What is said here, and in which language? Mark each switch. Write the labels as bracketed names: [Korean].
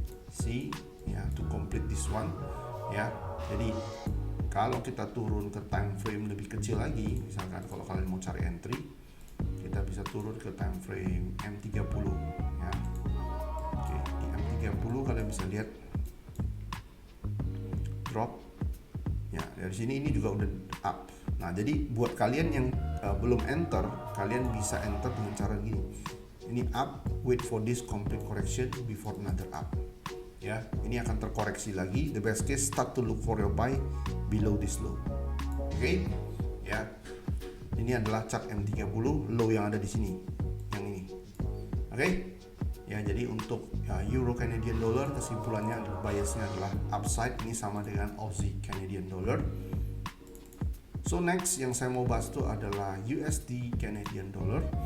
[English] see ya, to complete this one [Indonesian] ya. Jadi kalau kita turun ke time frame lebih kecil lagi, misalkan kalau kalian mau cari entry, kita bisa turun ke time frame M30 ya. Oke, di M30 kalian bisa lihat drop ya, dari sini ini juga udah up. Nah, jadi buat kalian yang belum enter, kalian bisa enter dengan cara gini. [English] Ini up, wait for this complete correction before another up. [Indonesian] Ya, ini akan terkoreksi lagi. [English] The best case, start to look for your buy below this low. Oke, ya. [Indonesian] Ini adalah chart M30, low yang ada di sini, yang ini. Oke, ya. Jadi untuk Euro Canadian Dollar, kesimpulannya biasnya adalah upside. Ini sama dengan Aussie Canadian Dollar. [English] So next [Indonesian] yang saya mau bahas itu adalah USD Canadian Dollar.